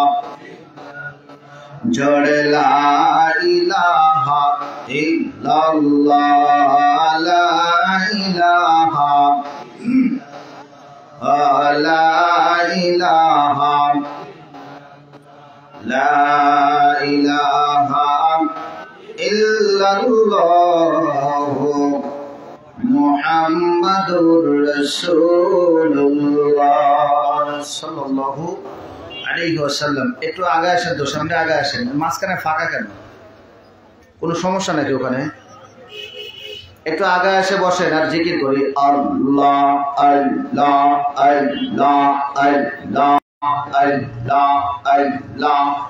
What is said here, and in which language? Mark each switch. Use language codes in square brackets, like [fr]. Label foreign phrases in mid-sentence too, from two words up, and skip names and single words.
[ar] جڑ لا الہ الا اللہ لا الہ لا الہ لا الہ الا اللہ محمد رسول اللہ صلی اللہ علیہ وسلم [bn] একটু আগে আসেন তো সামনে আগে আসেন মাঝখানে ফাঁকা কেন কোনো সমস্যা নাকি ওখানে একটু আগে এসে বসেন আর জিকির করি আল্লাহ আল্লাহ আল্লাহ আল্লাহ আল্লাহ আল্লাহ